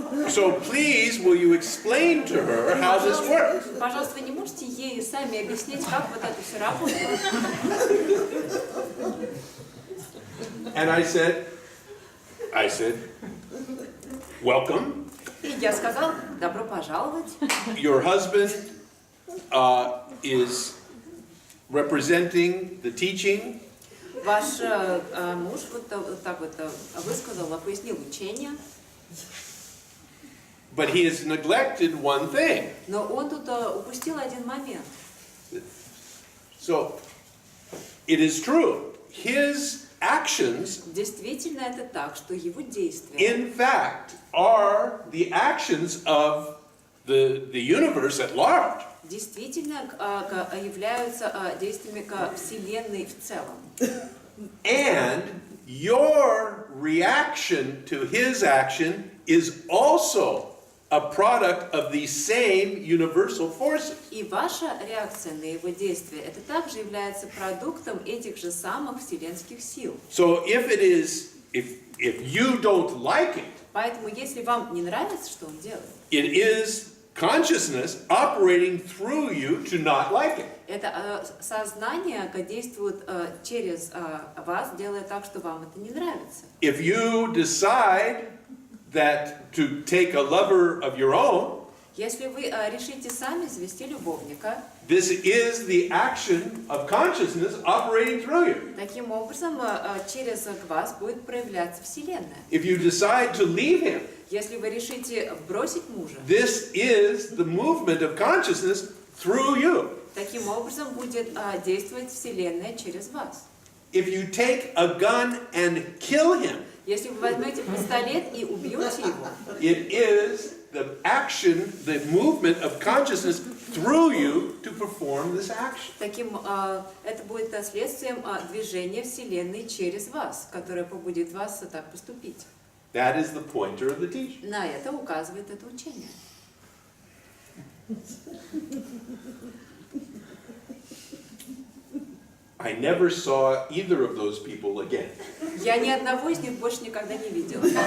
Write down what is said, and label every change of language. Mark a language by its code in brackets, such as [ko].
[en] So please, will you explain to her how this works? [ru] Пожалуйста, вы не можете ей сами объяснить, как вот это все работает? [en] And I said, welcome. [ru] И я сказал, добро пожаловать. [en] Your husband is representing the teaching, [ru] Ваш муж вот так вот высказал, пояснил учение, [en] but he has neglected one thing. [ru] но он тут упустил один момент. [en] So, it is true. His actions, [ru] Действительно это так, что его действия, [en] in fact, are the actions of the universe at large. [ru] действительно являются действиями к Вселенной в целом. [en] And your reaction to his action is also a product of these same universal forces. [ru] И ваша реакция на его действия, это также является продуктом этих же самых вселенских сил. [en] So if you don't like it, [ru] Поэтому, если вам не нравится, что он делает, [en] it is consciousness operating through you to not like it. [ru] это сознание действует через вас, делая так, что вам это не нравится. [en] If you decide that to take a lover of your own, [ru] Если вы решите сами завести любовника, [en] this is the action of consciousness operating through you. [ru] таким образом через вас будет проявляться Вселенная. [en] If you decide to leave him, [ru] Если вы решите бросить мужа, [en] this is the movement of consciousness through you. [ru] таким образом будет действовать Вселенная через вас. [en] If you take a gun and kill him, [ru] Если вы возьмете пистолет и убьете его, [en] it is the action, the movement of consciousness through you to perform this action. [ru] это будет следствием движения Вселенной через вас, которое побудит вас так поступить. [en] That is the pointer of the teaching. [ru] На это указывает это учение. [en] I never saw either of those people again. [ru] Я ни одного из них больше никогда не видела.